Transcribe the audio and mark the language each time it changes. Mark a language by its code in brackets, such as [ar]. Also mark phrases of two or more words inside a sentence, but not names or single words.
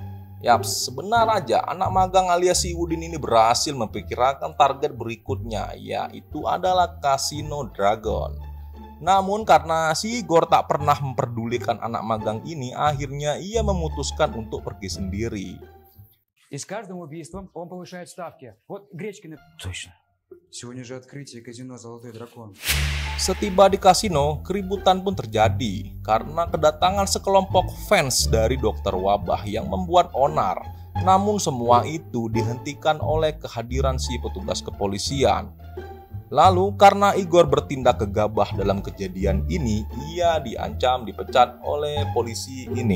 [id] Yaps, sebenar aja anak magang alias si Udin ini berhasil memperkirakan target berikutnya, yaitu adalah Casino Dragon. Namun karena si Igor tak pernah memperdulikan anak magang ini, akhirnya ia memutuskan untuk pergi sendiri. [ru] И с каждым убийством он повышает ставки. Вот Гречкин... Точно. Сегодня же открытие казино «Золотой дракон». [id] Setiba di kasino, keributan pun terjadi karena kedatangan sekelompok fans dari Dokter Wabah yang membuat onar. Namun semua itu dihentikan oleh kehadiran si petugas kepolisian. Lalu karena Igor bertindak gegabah dalam kejadian ini, ia diancam dipecat oleh polisi ini.